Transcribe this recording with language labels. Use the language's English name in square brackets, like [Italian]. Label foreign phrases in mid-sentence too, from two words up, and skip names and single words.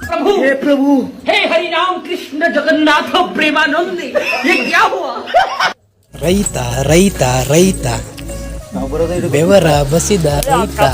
[Hindi] हे प्रभु, हे हरि राम कृष्ण जगन्नाथ प्रेमानंदी, ये क्या हुआ? [Kannada] ರೈತ ರೈತ ರೈತ ನಾವು ಬರೋದೇ ಇದು. ಬೆವರ ಬಸಿದ ರೈತ